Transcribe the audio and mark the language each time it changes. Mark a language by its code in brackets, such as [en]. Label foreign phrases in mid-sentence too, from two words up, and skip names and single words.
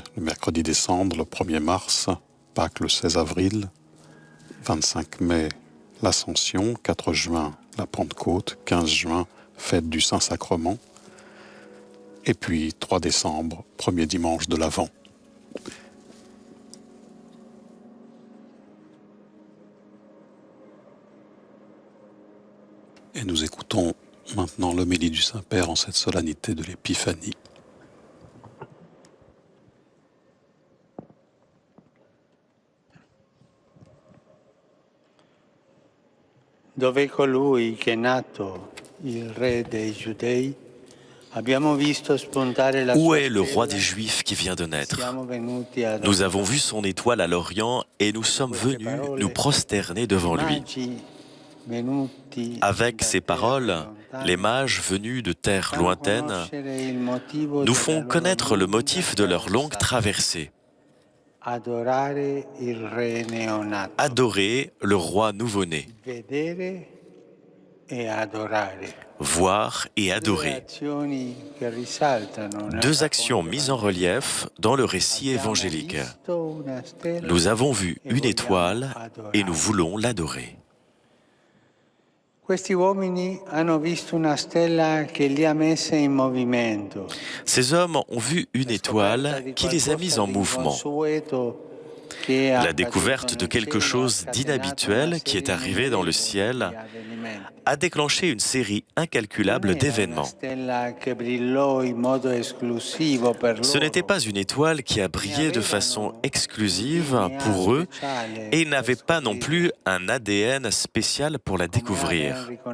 [fr] Le mercredi des Cendres, le 1er mars, Pâques le 16 avril, 25 mai, l'Ascension, 4 juin, la Pentecôte, 15 juin, fête du Saint-Sacrement, et puis 3 décembre, premier dimanche de l'Avent. Et nous écoutons maintenant l'homélie du Saint-Père en cette solennité de l'Épiphanie. [it] Dove colui che è nato il re dei Giudei, abbiamo visto spuntare la [fr] Où [it] sua [fr] est le roi [it] stella, [fr] des Juifs qui vient de naître? [it] siamo venuti ad [fr] Nous avons vu son étoile à l'Orient et nous sommes venus nous prosterner devant lui. [it] magi venuti [fr] Avec [it] da [fr] ces [it] terre [fr] paroles, [it] lontane, [fr] les mages venus de terres [it] fanno [fr] lointaines [it] conoscere il motivo [fr] nous [it] della [fr] font [it] loro [fr] connaître le [it] lunga [fr] motif de leur longue traversée. [it] adorare il re neonato, [fr] Adorer le roi nouveau-né, [it] vedere e adorare. [fr] voir et [it] Due [fr] adorer. [it] azioni che risaltano nel [fr] Deux actions [it] racconto [fr] mises en relief dans le récit [it] Abbiamo [fr] évangélique. [it] visto una stella [fr] Nous avons vu [it] e [fr] une [it] vogliamo [fr] étoile et nous [it] adorare. [fr] voulons l'adorer. [it] Questi uomini hanno visto una stella che li ha messe in movimento. [fr] Ces hommes ont vu une étoile qui les a mis en mouvement. La découverte de quelque chose d'inhabituel qui est arrivé dans le ciel a déclenché une série incalculable d'événements. Ce n'était pas une étoile qui a brillé de façon exclusive pour eux et ils n'avaient pas non plus un ADN spécial pour la découvrir.